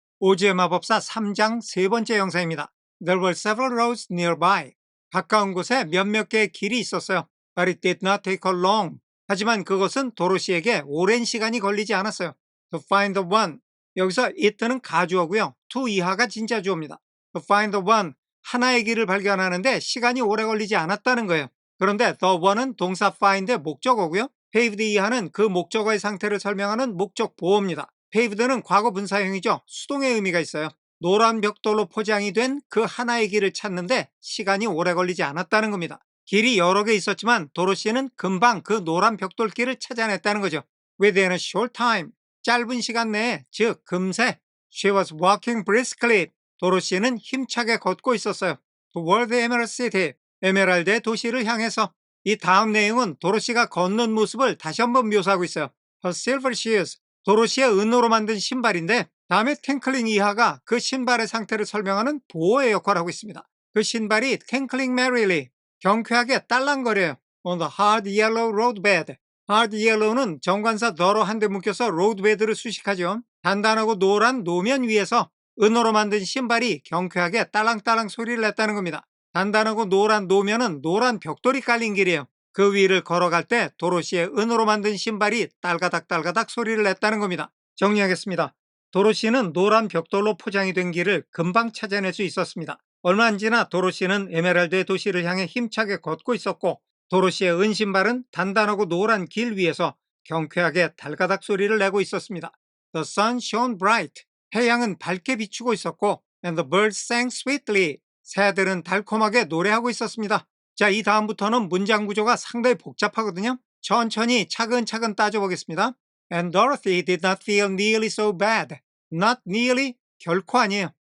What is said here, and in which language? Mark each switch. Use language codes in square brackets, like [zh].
[ko] 오즈의 마법사 3장 세 번째 영상입니다. [en] There were several roads nearby. [ko] 가까운 곳에 몇몇 개의 길이 있었어요. [en] But it did not take her long. [ko] 하지만 그것은 도로시에게 오랜 시간이 걸리지 않았어요. [en] To find the one. [ko] 여기서 it는 가주어고요. to 이하가 진짜 주어입니다. [en] To find the one. [ko] 하나의 길을 발견하는데 시간이 오래 걸리지 않았다는 거예요. 그런데 the one은 동사 find의 목적어고요. paved 이하는 그 목적어의 상태를 설명하는 목적 보어입니다. paved는 과거 분사형이죠. 수동의 의미가 있어요. 노란 벽돌로 포장이 된 그 하나의 길을 찾는데 시간이 오래 걸리지 않았다는 겁니다. 길이 여러 개 있었지만 도로시는 금방 그 노란 벽돌길을 찾아냈다는 거죠. [en] Within a short time, [ko] 짧은 시간 내에, 즉 금세. [en] She was walking briskly. [ko] 도로시는 힘차게 걷고 있었어요. [en] Toward the Emerald City, [ko] 에메랄드의 도시를 향해서. 이 다음 내용은 도로시가 걷는 모습을 다시 한번 묘사하고 있어요. [en] Her silver shoes, [ko] 도로시의 은으로 만든 신발인데 다음에 탱클링 이하가 그 신발의 상태를 설명하는 보호의 역할을 하고 있습니다. 그 신발이 탱클링 merrily, 경쾌하게 딸랑거려요. [en] On the hard yellow roadbed. [ko] hard yellow는 정관사 더러 한 대 묶여서 roadbed를 수식하죠. 단단하고 노란 노면 위에서 은으로 만든 신발이 경쾌하게 딸랑딸랑 소리를 냈다는 겁니다. 단단하고 노란 노면은 노란 벽돌이 깔린 길이에요. 그 위를 걸어갈 때 도로시의 은으로 만든 신발이 딸가닥딸가닥 소리를 냈다는 겁니다. 정리하겠습니다. 도로시는 노란 벽돌로 포장이 된 길을 금방 찾아낼 수 있었습니다. 얼마 안 지나 도로시는 에메랄드의 도시를 향해 힘차게 걷고 있었고 도로시의 은 신발은 단단하고 노란 길 위에서 경쾌하게 달가닥 소리를 내고 있었습니다. [en] The sun shone bright. [ko] 태양은 밝게 비추고 있었고 [en] and the birds sang sweetly. [ko] 새들은 달콤하게 노래하고 있었습니다. 자, 이 다음부터는 문장 구조가 상당히 복잡하거든요. 천천히 차근차근 따져보겠습니다. [en] And Dorothy did not feel nearly so bad. Not nearly, [ko] 결코 아니에요.